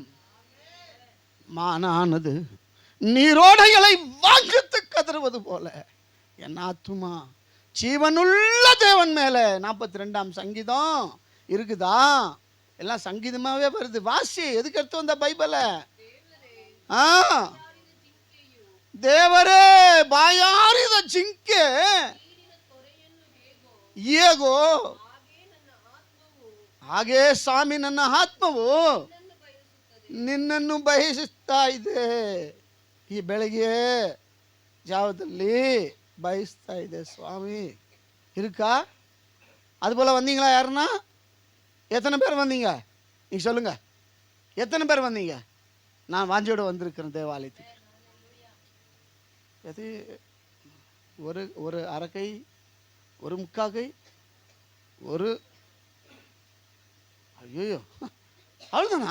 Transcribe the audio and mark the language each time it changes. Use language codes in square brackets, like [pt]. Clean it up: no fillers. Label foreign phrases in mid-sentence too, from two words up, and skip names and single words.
[ta] மானானது நீரோடைகளை வாங்கித்து கதறுவது போல என் ஆத்துமா ஜீவனுள்ள தேவன் மேல. 42ஆம் சங்கீதம் இருக்குதா? எல்லாம் சங்கீதமாவே வருது. வாசி. எதுக்கு எடுத்து வந்த பைபிளை? [kn] ದೇವರೇ ಬಾಯಾರಿದ ಜಿಂಕೆ ಹೇಗೋ ಹಾಗೆ ಸ್ವಾಮಿ ನನ್ನ ಆತ್ಮವು ನಿನ್ನನ್ನು ಬಯಸುತ್ತಾ ಇದೆ. ಈ ಬೆಳಗ್ಗೆ ಜಾವದಲ್ಲಿ ಬಯಸ್ತಾ ಇದೆ சுவாமி. [ta] இருக்கா? அது போல வந்தீங்களா? யாருன்னா எத்தனை பேர் வந்தீங்க? நீங்க சொல்லுங்க, எத்தனை பேர் வந்தீங்க? நான் வாஞ்சியோட வந்திருக்கிறேன் தேவாலயத்துக்கு. அது ஒரு அரைக்கை, ஒரு முக்காக்கை, ஒரு ஐயோ அவ்வளோதானா?